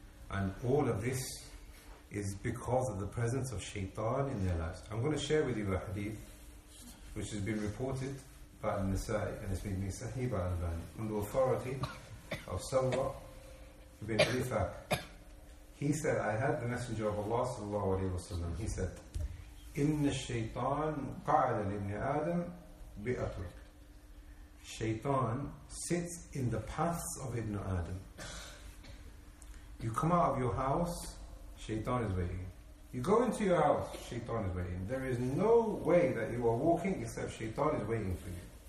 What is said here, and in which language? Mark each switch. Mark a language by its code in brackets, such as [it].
[en] And all of this is because of the presence of shaitan in their lives. I'm going to share with you a hadith which has been reported by Al-Nisa'i, and it's been sahih by Al-Albani, on the authority of Sawwa ibn Rifaq. He said, I had the Messenger of Allah sallallahu alayhi wa sallam. [ar] He said, إِنَّ الشَّيْطَانُ قَعَدَ لِبْنِ آدَمْ بِأَطْرِكَ. [en] Shaitan sits in the paths of Ibn Adam. You come out of your house, Shaitan is waiting. You go into your house, Shaitan is waiting. There is no way that you are walking except Shaitan is waiting for you.